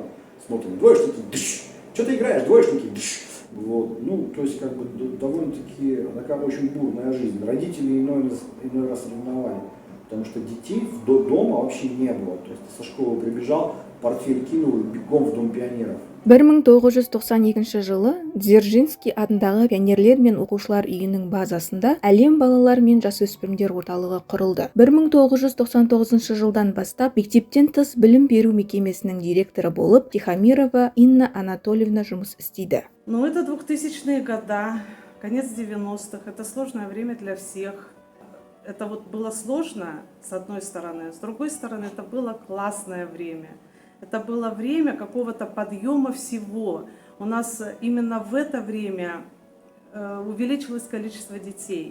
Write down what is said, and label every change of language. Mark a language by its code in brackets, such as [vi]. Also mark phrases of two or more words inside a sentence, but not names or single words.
[ru] Смотрим, двоечники, что ты играешь, двоечники. То есть довольно-таки такая очень бурная жизнь. Родители иной раз ревновали, потому что детей дома вообще не было. То есть со школы прибежал, портфель кинул и бегом в Дом пионеров. [kk] 1992 жылы Дзержинский атындағы пионерлер мен оқушылар үйінің базасында әлем балалар мен жасөспірімдер орталығы құрылды. 1999 жылдан бастап мектептен тыс білім беру мекемесінің директоры болып Тихомирова Инна Анатольевна жұмыс істейді. [ru] Это 2000-е годы. конец 90-х. Это сложное время для всех. Это вот было сложно, с одной стороны. С другой стороны, это было классное время. Это было время какого-то подъема всего. У нас именно в это время увеличилось количество детей.